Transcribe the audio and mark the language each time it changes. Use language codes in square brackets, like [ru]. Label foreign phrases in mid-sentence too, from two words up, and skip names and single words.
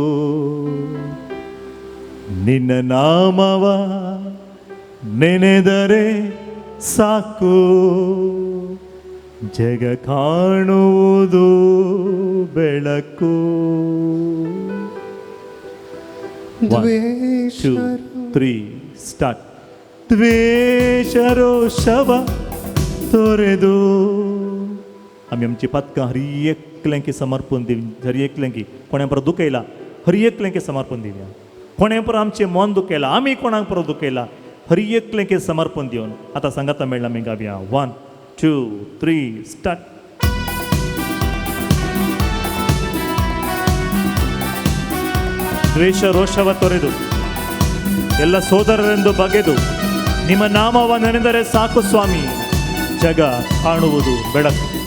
[kn] ನಿನ್ನ ನಾಮವ ನೆನೆದರೆ ಸಾಕು ಜಗ ಕಾಣುವುದು ಬೆಳಕು 1 2 3 ಸ್ಟಾರ್ಟ್ ದ್ವೇಷರೋಷವ ತೊರೆದು [kok] आमी आमची पातकां हर एकल्यांकी समर्पण दिवं हर एकल्यांकी कोणा परत दुखयला हर एकल्यांकी समर्पण दिवया कोणे पर आमचें मन दुखयलां आमी कोणाक परत दुखयलां हर एकल्यांकी समर्पण दिवन आतां सांगाता मेळ्ळा आमी गावया 1 2 3 स्टार्ट [kn] ದ್ವೇಷ ರೋಷವ ತೊರೆದು ಎಲ್ಲ ಸೋದರರೆಂದು ಬಗೆದು ನಿಮ್ಮ ನಾಮವ ನೆನೆದರೆ ಸಾಕು ಸ್ವಾಮಿ ಜಗ ಕಾಣುವುದು ಬೆಳಕು